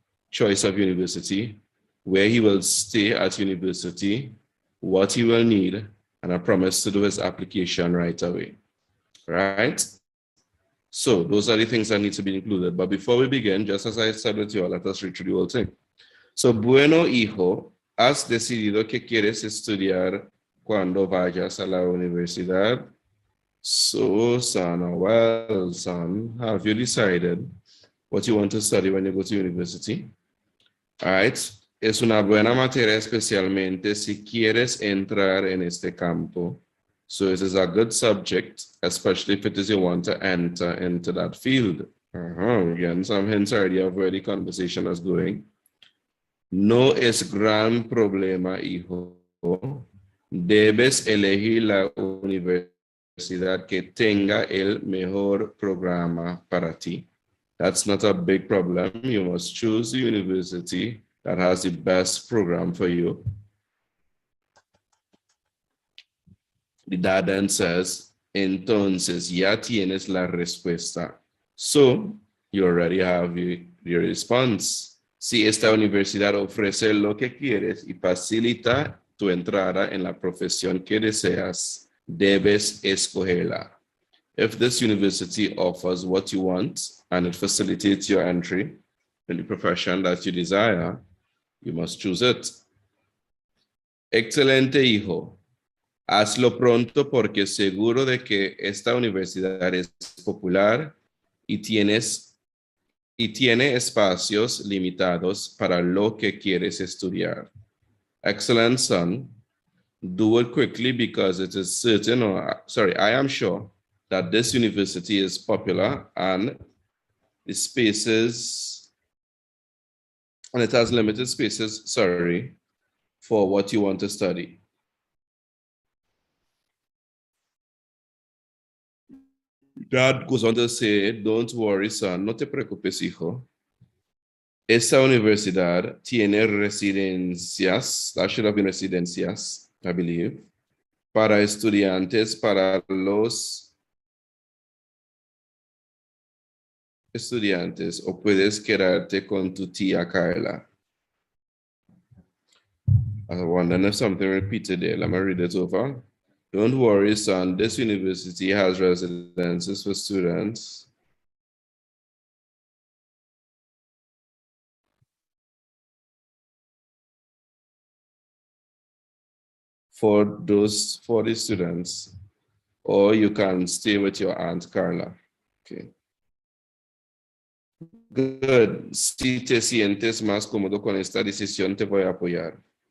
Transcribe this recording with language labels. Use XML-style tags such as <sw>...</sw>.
<en>choice of university, where he will stay at university, what he will need, and a promise to do his application right away. Right? So those are the things that need to be included. But before we begin, just as I said with you all, let us read through the whole thing.</en> <es>So, bueno, hijo, ¿has decidido que quieres estudiar cuando vayas a la universidad?</es> <en>So, son, or well, son, have you decided what you want to study when you go to university? All right.</en> <es>Es una buena materia, especialmente si quieres entrar en este campo.</es> <en>So it is a good subject, especially if it is you want to enter into that field. We're getting some hints already of where the conversation is going.</en> <es>No es gran problema, hijo. Debes elegir la universidad que tenga el mejor programa para ti.</es> <en>That's not a big problem. You must choose the university that has the best program for you. The dad then says,</en> <es>entonces ya tienes la respuesta.</es> <en>So, you already have your response.</en> <es>Si esta universidad ofrece lo que quieres y facilita tu entrada en la profesión que deseas, debes escogerla.</es> <en>If this university offers what you want and it facilitates your entry in the profession that you desire, you must choose it.</en> <es>Excelente, hijo. Hazlo pronto porque seguro de que esta universidad es popular y tiene espacios limitados para lo que quieres estudiar.</es> <en>Excellent, son. Do it quickly because it is certain, I am sure that this university is popular and the spaces, and it has limited spaces, for what you want to study. Dad goes on to say, don't worry, son,</en> <es>no te preocupes, hijo. Esta universidad tiene residencias,</es> <en>that should have been residencias, I believe,</en> <es>para estudiantes, para los estudiantes, o puedes quedarte con tu tía Carla.</es> <en>I wonder if something repeated there. Let me read it over. Don't worry, son, this university has residences for students. For the students, or you can stay with your Aunt Carla. Okay. Good.</en> <es>Si te sientes más cómodo con esta decisión, te voy a apoyar.</es>